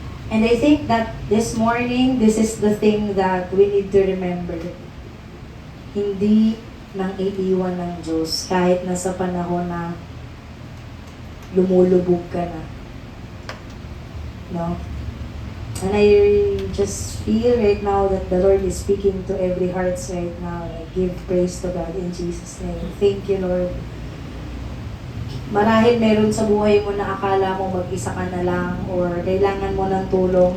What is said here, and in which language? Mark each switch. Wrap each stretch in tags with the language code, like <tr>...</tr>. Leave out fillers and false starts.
<en>And I think that this morning, this is the thing that we need to remember.</en> <tl>Hindi nang iiwan ng Diyos kahit nasa panahon na lumulubog ka na. No?</tl> <en>And I just feel right now that the Lord is speaking to every heart right now. I give praise to God in Jesus' name. Thank you, Lord.</en> <tl>Marahil meron sa buhay mo na akala mo mag-isa ka na lang or kailangan mo ng tulong.</tl>